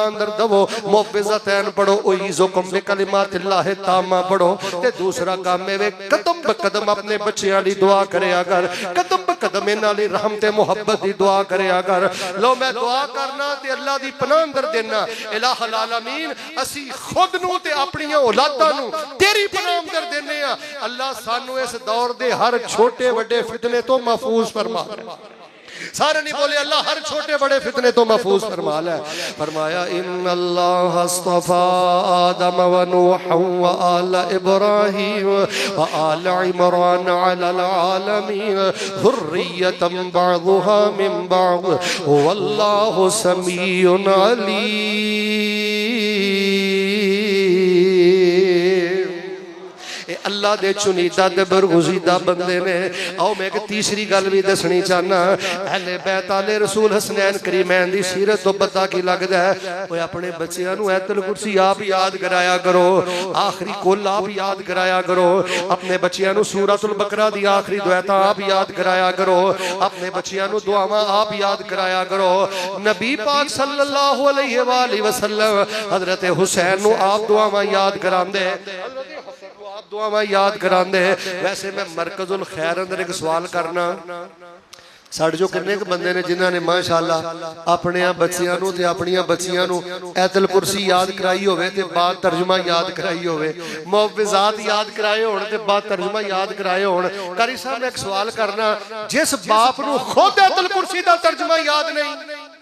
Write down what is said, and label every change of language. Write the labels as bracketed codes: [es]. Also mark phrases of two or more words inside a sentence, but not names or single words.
[pa] اندر دوو معوذتین پڑھو [ar] أعيذكم بكلمات الله التامة [pa] پڑھو تے دوسرا کام ہے قدم بہ قدم اپنے بچوں لی دعا کریا کر قدم بہ قدم انہاں لئی رحمت محبت دی دعا کریا کر لو میں دعا کرنا تے اللہ دی پناہ اندر دینا [ar] إله العالمين [pa] اسی خود نوں تے اپنیاں اولاداں نوں تیری پناہ اندر دینے آں اللہ سانوں اس دور دے ہر چھوٹے بڑے فتنے توں محفوظ فرما سارے نہیں بولے اللہ ہر چھوٹے بڑے فتنے توں محفوظ فرما لے فرمایا [ar] إن الله اصطفى آدم و نوح و آل إبراهيم و آل عمران على العالمين ذرية بعضها من بعض والله سميع عليم [pa] اللہ دے چنیدہ تے برگزیدہ بندے نے آؤ میں اک تیسری گل بھی دسنی چاہنا اہل بیت آل رسول حسنین کریمین دی سیرت توں پتہ کی لگدا ہے اوئے اپنے بچوں نوں آیۃ الکرسی آپ یاد کرایا کرو آخری قل آپ یاد कराया करो आखिरी कुल आप याद کرایا کرو اپنے بچوں نوں سورۃ البقرہ دی آخری دعائیں آپ یاد کرایا کرو اپنے بچوں نوں دعاواں آپ یاد کرایا کرو نبی پاک [ar] صلى الله عليه وسلم [pa] حضرت حسین نوں آپ دعاواں یاد کراندے دعاواں یاد کراندے ویسے میں مرکز الخیر اندر اک سوال کرنا ساڈے جو کنے بندے نے جنہاں نے ماشاءاللہ اپنے بچیاں نوں تے اپنیاں بچیاں نوں آیۃ الکرسی یاد کرائی ہووے تے بعد ترجمہ یاد کرائی ہووے معوذات یاد کرائے ہون تے بعد ترجمہ یاد کرائے ہون قاری صاحب نے اک سوال کرنا جس باپ نوں خود آیۃ الکرسی دا ترجمہ یاد نہیں